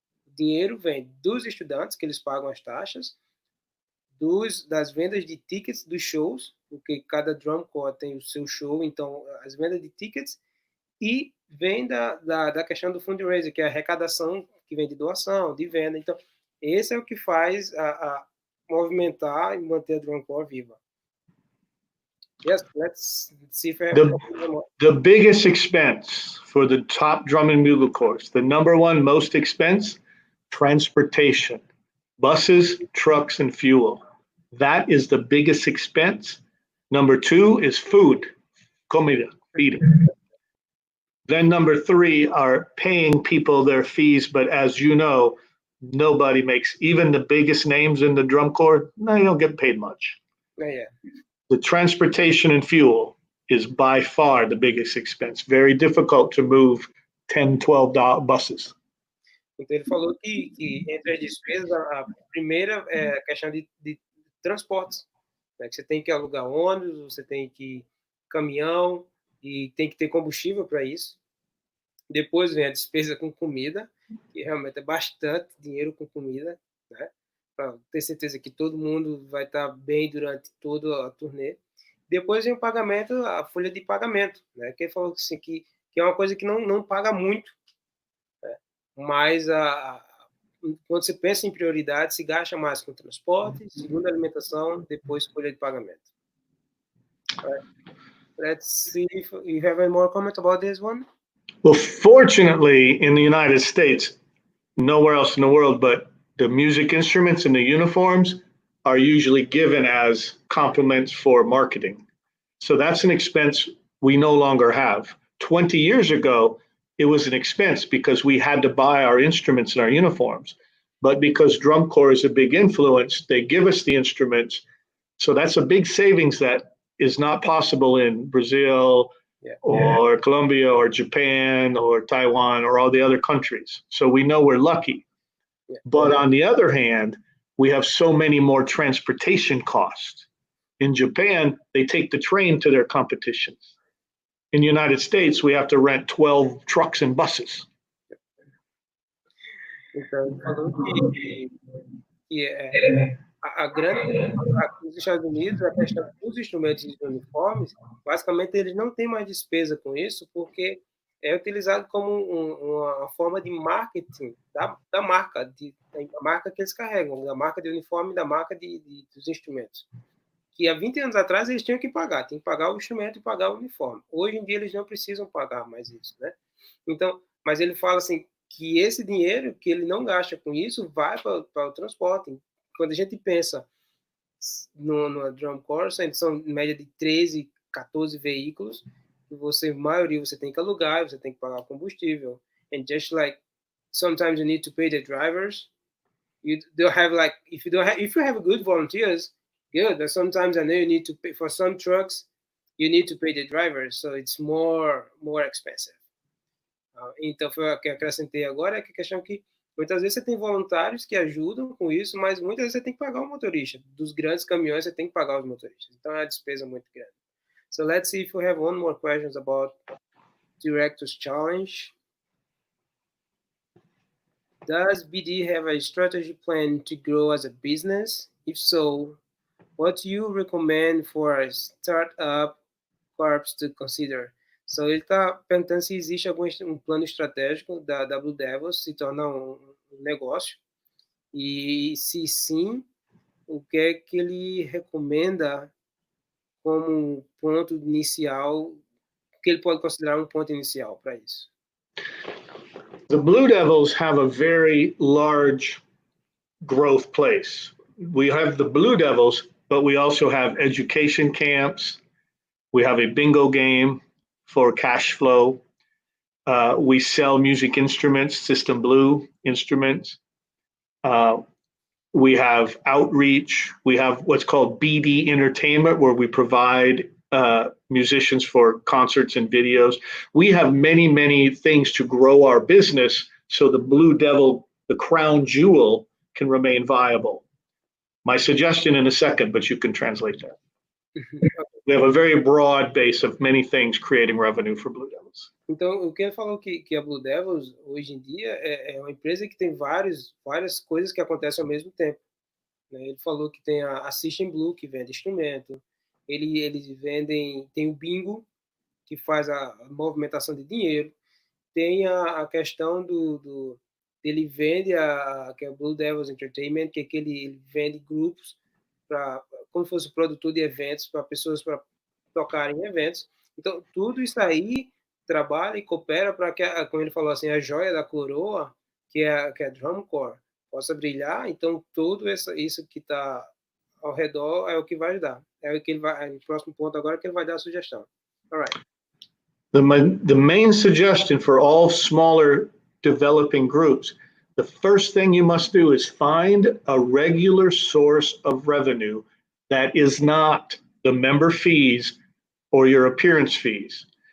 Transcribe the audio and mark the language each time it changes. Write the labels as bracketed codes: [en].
[pt] O dinheiro vem dos estudantes, que eles pagam as taxas, das vendas de tickets dos shows, porque cada Drum Corps tem o seu show, então as vendas de tickets, e vem da questão do fundraiser, que é a arrecadação que vem de doação, de venda. Então, esse é o que faz a movimentar e manter a Drum Corps viva. [en] Yes, let's see if I have the biggest expense for the top drum and bugle corps, the number one most expense, transportation, buses, trucks, and fuel. That is the biggest expense. Number two is food, comida, feeding. Then number three are paying people their fees, but as you know, nobody makes, even the biggest names in the drum corps, no, you don't get paid much. Yeah. The transportation and fuel is by far the biggest expense. Very difficult to move 10, 12 buses. [pt] Então, ele falou que entre as despesas, a primeira é a questão de transportes. Né? Que você tem que alugar ônibus, você tem que caminhão, e tem que ter combustível para isso. Depois vem a despesa com comida, que realmente é bastante dinheiro com comida, né? Para ter certeza que todo mundo vai estar bem durante toda a turnê. Depois vem o pagamento, a folha de pagamento, né? Que ele falou assim, que é uma coisa que não paga muito, né? Mas quando você pensa em prioridade, se gasta mais com transporte, segundo alimentação, depois folha de pagamento. [en] Let's see if you have any more comment about this one. Well, fortunately, in the United States, nowhere else in the world, but the music instruments and the uniforms are usually given as compliments for marketing. So that's an expense we no longer have. 20 years ago, it was an expense because we had to buy our instruments and our uniforms. But because drum corps is a big influence, they give us the instruments. So that's a big savings that is not possible in Brazil or Colombia or Japan or Taiwan or all the other countries. So we know we're lucky. But on the other hand, we have so many more transportation costs. In Japan, they take the train to their competitions. In the United States, we have to rent 12 trucks and buses. [pt] Então, ele falou que a grande aqui nos Estados Unidos, a questão dos instrumentos e uniformes, basicamente eles não têm mais despesa com isso, porque é utilizado como uma forma de marketing da marca, da marca que eles carregam, da marca de uniforme, da marca dos instrumentos. Que há 20 anos atrás eles tinham que pagar, tem que pagar o instrumento e pagar o uniforme. Hoje em dia eles não precisam pagar mais isso, né? Então, mas ele fala assim que esse dinheiro que ele não gasta com isso vai para o transporte. Quando a gente pensa no drum corps, são em média de 13, 14 veículos, e a maioria você tem que alugar, você tem que pagar combustível. [en] And just like sometimes you need to pay the drivers, you don't have like if you have good volunteers, good. But sometimes I know you need to pay for some trucks, you need to pay the drivers, so it's more expensive. [pt] Então, foi o que eu acrescentei agora, é que a questão que muitas vezes você tem voluntários que ajudam com isso, mas muitas vezes você tem que pagar o motorista. Dos grandes caminhões, você tem que pagar os motoristas. Então, é uma despesa muito grande. [en] So, let's see if we have one more questions about Director's Challenge. Does BD have a strategy plan to grow as a business? If so, what do you recommend for a startup corps to consider? [pt] So, ele está perguntando se existe algum plano estratégico da Blue Devils se tornar um negócio. E se sim, o que é que ele recomenda como ponto inicial, o que ele pode considerar um ponto inicial para isso? [en] The Blue Devils have a very large growth place. We have the Blue Devils, but we also have education camps. We have a bingo game for cash flow. We sell music instruments, System Blue instruments. We have outreach. We have what's called BD Entertainment, where we provide musicians for concerts and videos. We have many, many things to grow our business so the Blue Devil, the crown jewel, can remain viable. My suggestion in a second, but you can translate that. We have a very broad base of many things creating revenue for Blue Devils. [pt] Então, o que ele falou que a Blue Devils, hoje em dia, é uma empresa que tem várias coisas que acontecem ao mesmo tempo. Né? Ele falou que tem a System Blue, que vende instrumento. Eles vendem, tem o bingo, que faz a movimentação de dinheiro. Tem a questão ele vende que é o Blue Devils Entertainment, que é que ele vende grupos como se fosse produtor de eventos para pessoas para tocarem em eventos. Então, tudo isso aí trabalha e coopera para que, como ele falou assim, a joia da coroa, que é a drum corps, possa brilhar. Então, tudo isso que está ao redor é o que vai ajudar. É o que ele vai. No próximo ponto agora que ele vai dar a sugestão. [en] All right. The main suggestion for all smaller developing groups, the first thing you must do is find a regular source of revenue that is not the member fees or your appearance fees.